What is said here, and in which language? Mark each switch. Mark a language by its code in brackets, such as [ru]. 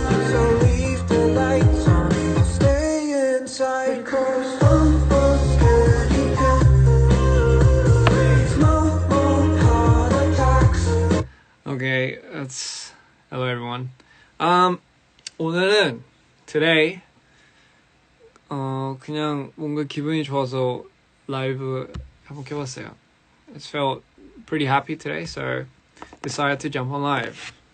[en] So leave the lights on, I'll stay inside. 'Cause I'm a scaredy cat. Please no more heart attacks. Okay, that's hello everyone. [ko] 오늘은 today 그냥 뭔가 기분이 좋아서 라이브 한번 켜봤어요. [en] It felt pretty happy today, so decided to jump on live.